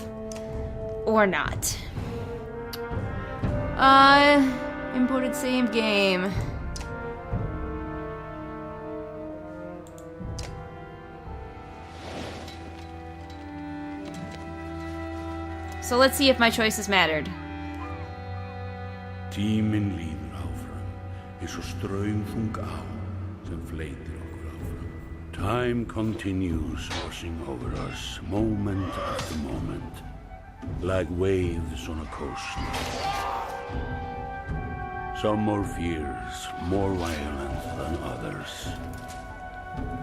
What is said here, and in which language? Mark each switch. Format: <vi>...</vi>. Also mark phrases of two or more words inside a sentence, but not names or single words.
<en>Or not. Imported save game. So let's see if my choices mattered.</en> <is>Tíminn líður áfram, eins og straumþung á sem fleytir okkur áfram.</is> <en>Time continues washing over us, moment after moment, like waves on a coast. Some more fierce, more violent than others.</en>